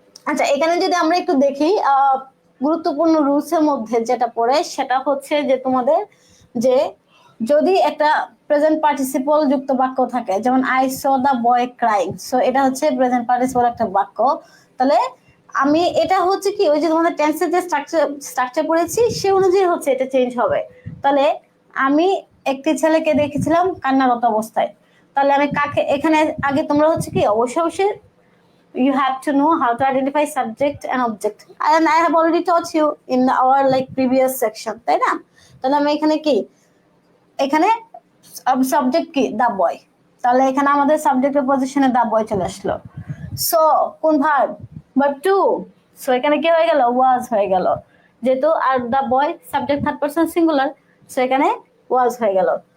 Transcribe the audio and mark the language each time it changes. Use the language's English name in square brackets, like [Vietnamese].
[Bangla] আচ্ছা, এখানে যদি আমরা একটু দেখি গুরুত্বপূর্ণ রুলস এর মধ্যে যেটা পড়ে সেটা হচ্ছে যে তোমাদের যে যদি একটা প্রেজেন্ট পার্টিসিপল যুক্ত বাক্য থাকে, যেমন [English] I saw the boy crying, [Bangla] so এটা হচ্ছে প্রেজেন্ট পার্টিসিপল একটা বাক্য। তাহলে আমি এটা হচ্ছে কি ওই যে তোমাদের টেন্সের যে স্ট্রাকচার পড়েছি সে অনুযায়ী হচ্ছে এটা চেঞ্জ হবে। তাহলে আমি একটি ছেলেকে দেখেছিলাম কান্নারত অবস্থায়, তাহলে আমি কাকে এখানে আগে তোমরা হচ্ছে কি অবশ্যই অবশ্যই [English] you have to know how to identify subject and object, and I have already taught you in our like previous section, [Bangla] তাই না? তাহলে আমি এখানে কি এখানে সাবজেক্ট কি দা বয়, তাহলে এখানে আমাদের সাবজেক্টের পজিশনে দা বয় চলে আসলো। সো কোন ভার্ব, ভার্ব টু, সো এখানে কি হয়ে গেল ওয়াজ হয়ে গেল, যেহেতু আর দা বয় subject third person singular, so এখানে ওয়াজ হয়ে গেল।